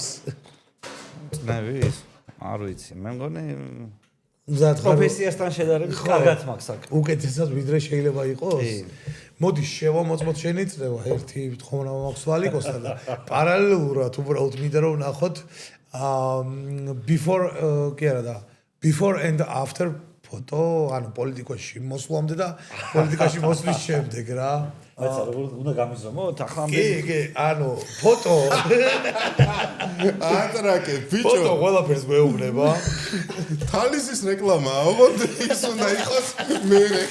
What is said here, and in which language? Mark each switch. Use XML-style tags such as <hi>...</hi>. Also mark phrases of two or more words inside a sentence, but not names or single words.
<ka>წნევის? არ ვიცი, მე მგონი მზად პროფესიასთან შედარებით კარგად მაქვს აქ. უკეთესად ვიდრე შეიძლება იყოს? მოდი შევამოწმოთ შენი წნევა, ერთი თხოვნა მაქვს ვალიკოსა და პარალელურად უბრალოდ მინდა რომ ნახოთ</ka> <en>before and after</en> <ka>ფოტო, ანუ პოლიტიკაში მოსვლამდე და პოლიტიკაში მოსვლის შემდეგ რა. აიცა როგორ უნდა გამიზომოთ ახლა კი, ანუ ფოტო ატრაკე, ბიჭო. ფოტო ყველაფერს გვეუბნება. თალისის რეკლამაა, ოღონდ ის უნდა იყოს მე.</ka>